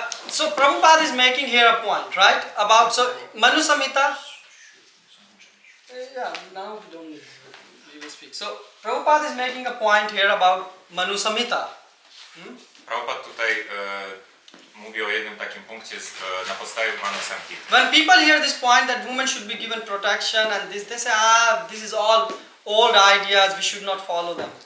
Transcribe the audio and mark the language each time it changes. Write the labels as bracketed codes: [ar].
[en] So Prabhupada is making here a point, right? About Manu Samhita. Yeah, now we don't need to speak. So Prabhupada is making a point here about Manu Samhita. [pl] Prabhupada tutaj mówi o jednym takim punkcie na podstawie Manu Samhity. [en] When people hear this point that women should be given protection and this, they say, this is all old ideas, we should not follow them.